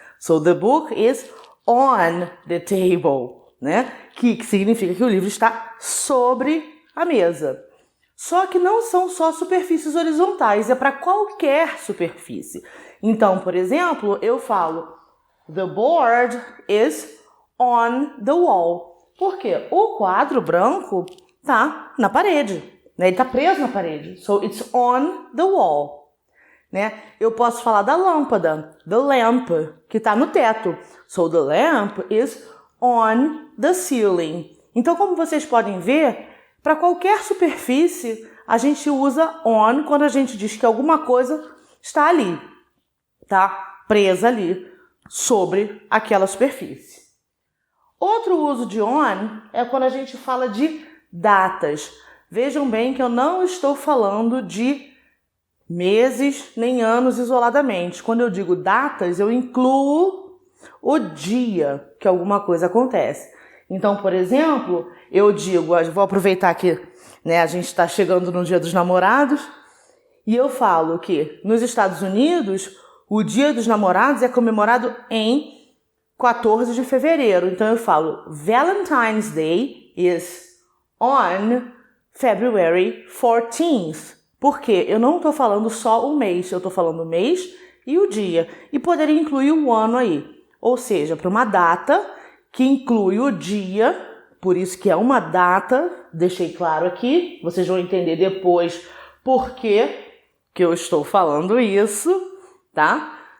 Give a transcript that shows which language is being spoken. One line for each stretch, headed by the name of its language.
English: So, the book is on the table, né?
Portuguese: Que significa que o livro está sobre a mesa. Só que não são só superfícies horizontais, é para qualquer superfície. Então, por exemplo, eu falo
English: the board is on the wall.
Portuguese: Por quê? O quadro branco está na parede, né? Ele está preso na parede.
English: So, it's on the wall.
Portuguese: Né? Eu posso falar da lâmpada, the lamp, que está no teto.
English: So, the lamp is on the ceiling.
Portuguese: Então, como vocês podem ver, para qualquer superfície, a gente usa on quando a gente diz que alguma coisa está ali, tá? Presa ali, sobre aquela superfície. Outro uso de on é quando a gente fala de datas. Vejam bem que eu não estou falando de meses nem anos isoladamente. Quando eu digo datas, eu incluo o dia que alguma coisa acontece. Então, por exemplo, eu digo, vou aproveitar que, né, a gente está chegando no Dia dos Namorados, e eu falo que nos Estados Unidos, o Dia dos Namorados é comemorado em 14 de fevereiro. Então, eu falo
English: Valentine's Day is on February 14th.
Portuguese: Por quê? Eu não estou falando só o mês, eu estou falando o mês e o dia. E poderia incluir o ano aí. Ou seja, para uma data que inclui o dia, por isso que é uma data, deixei claro aqui, vocês vão entender depois por que eu estou falando isso, tá?